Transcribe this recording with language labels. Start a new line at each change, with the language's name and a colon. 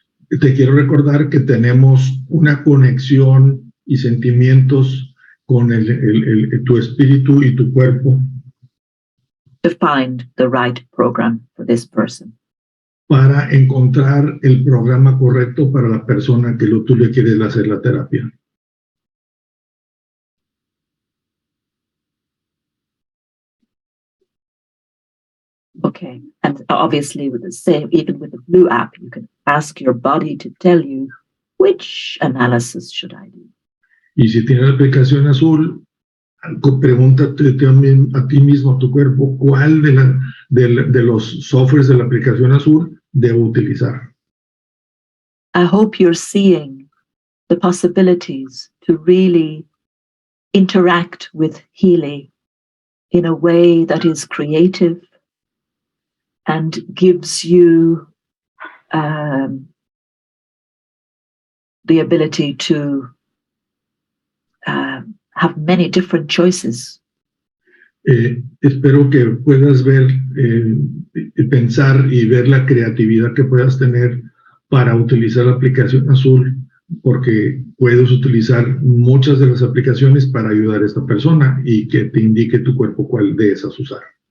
Spanish: Te quiero recordar que tenemos una conexión y sentimientos con tu espíritu y tu cuerpo.
English: To find the right program for this person.
Spanish: Para encontrar el programa correcto para la persona que tú le quieres hacer la terapia.
English: Okay, and obviously with the same, even with the blue app, you can ask your body to tell you which analysis should I do.
Spanish: Y si tienes la aplicación azul, pregúntate a ti mismo, a tu cuerpo, cuál de los softwares de la aplicación azul debo utilizar.
English: I hope you're seeing the possibilities to really interact with healing in a way that is creative and gives you the ability to have many different choices.
Spanish: Espero que puedas ver, pensar y ver la creatividad que puedas tener para utilizar la aplicación azul, porque puedes utilizar muchas de las aplicaciones para ayudar a esta persona y que te indique tu cuerpo cuál de esas usar.